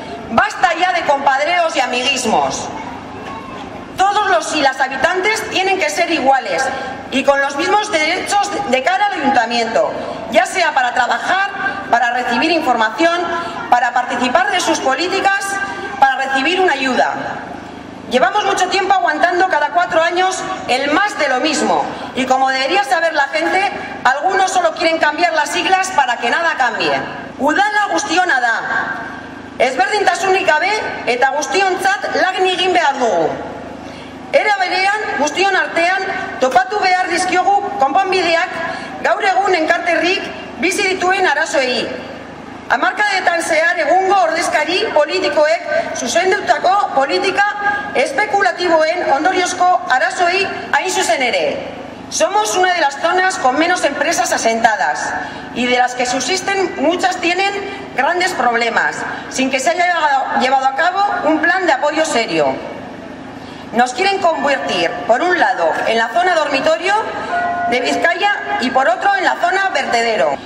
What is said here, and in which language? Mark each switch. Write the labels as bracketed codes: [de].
[es] Basta ya de compadreos y amiguismos. Todos los y las habitantes tienen que ser iguales y con los mismos derechos de cara al ayuntamiento, ya sea para trabajar, para recibir información, para participar de sus políticas, para recibir una ayuda. Llevamos mucho tiempo aguantando cada 4 años el más de lo mismo y como debería saber la gente, algunos solo quieren cambiar las siglas para que nada cambie. [eu] Udala guztiona da. Ezberdintasunik gabe eta guztiontzat lan egin behar dugu. Era berean, guztion artean, topatu behar dizkiogu konponbideak gaur egun Enkarterrik bizi dituen arazoei. Hamarkadetan zehar egungo ordezkari politikoek zuzendutako politika espekulatiboen ondoriozko arazoei hain zuzen ere. [es] Somos una de las zonas con menos empresas asentadas y de las que subsisten muchas tienen grandes problemas, sin que se haya llevado a cabo un plan de apoyo serio. Nos quieren convertir, por un lado, en la zona dormitorio de Vizcaya y por otro en la zona vertedero.